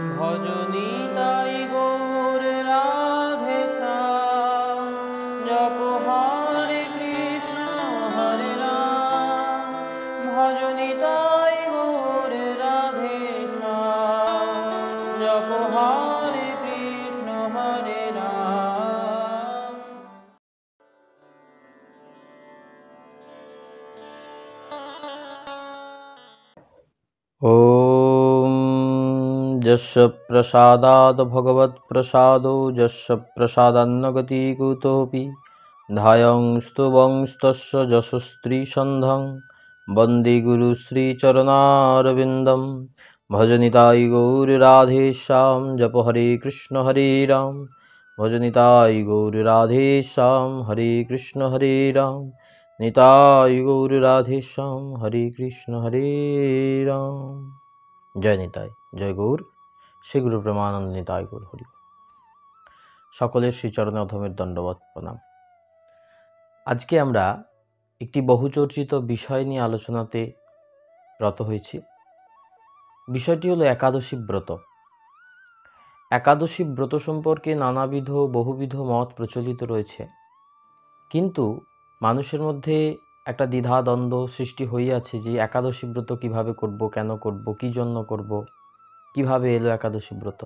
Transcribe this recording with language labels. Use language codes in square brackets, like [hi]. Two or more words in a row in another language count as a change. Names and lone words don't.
[bn] ভজনিতাই গৌর রাধে শ্যাম। জপ হরে কৃষ্ণ হরে রাম, ভজনিতাই গৌর রাধে শ্যাম। জপ হরে কৃষ্ণ হরে রাম। [sa] ॐ यस्य प्रसादात् भगवत्प्रसादो यस्य प्रसादान्न गति कुतोऽपि धायं स्तुवंस्तस्य यशस्त्रीसन्धं वन्दे गुरुश्रीचरणारविन्दं। [bn] भजनिताय गौरराधेश्याम जप हरे कृष्ण हरे राम, भजनिताय गौरराधेश्याम हरे कृष्ण हरे राम, निताय गौर राधेश्याम हरे कृष्ण हरे राम। जय निताय जय गौर श्री गुरु प्रेमानंद निताय गौर हरि। সকলের শ্রীচরণে অধমের দণ্ডবত প্রণাম। আজকে আমরা একটি বহুচর্চিত বিষয় নিয়ে আলোচনাতে রত হয়েছি। বিষয়টি হলো একাদশী ব্রত। একাদশী ব্রত সম্পর্কে নানাবিধ বহুবিধ মত প্রচলিত রয়েছে, কিন্তু মানুষের মধ্যে একটা দ্বিধাদ্বন্দ্ব সৃষ্টি হয়ে আছে যে একাদশী ব্রত কিভাবে করব, কেন করব, কি জন্য করব, কিভাবে এলো একাদশী ব্রত।